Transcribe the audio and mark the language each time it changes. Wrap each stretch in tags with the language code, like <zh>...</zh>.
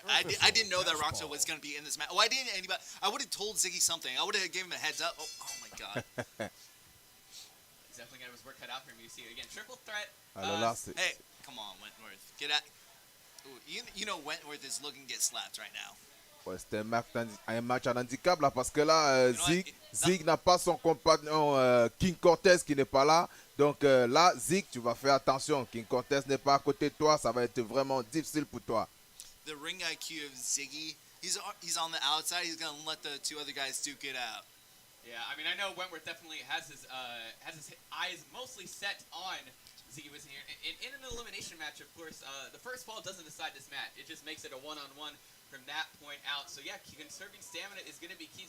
<en>I didn't know that Roxo was going to be in this match. Why didn't anybody? I would have told Ziggy something. I would have given him a heads up. Oh my God. He's definitely got his work cut out for him. You see it again. Triple threat. Hey, come on, Wentworth. Get out. You know Wentworth is looking to get slapped right now.</en> <fr>Ouais, c'était un match en handicap là parce que là, Zig n'a pas son compagnon King Cortez qui n'est pas là. Donc là, Zig, tu vas faire attention. King Cortez n'est pas à côté de toi. Ça va être vraiment difficile pour toi.</fr> <en>The ring IQ of Ziggy, he's on the outside. He's going to let the two other guys duke it out. Yeah, I mean, I know Wentworth definitely has his eyes mostly set on Ziggy Wiz here. In an elimination match, of course, the first fall doesn't decide this match. It just makes it a one-on-one from that point out. So yeah, conserving stamina is going to be key.</en>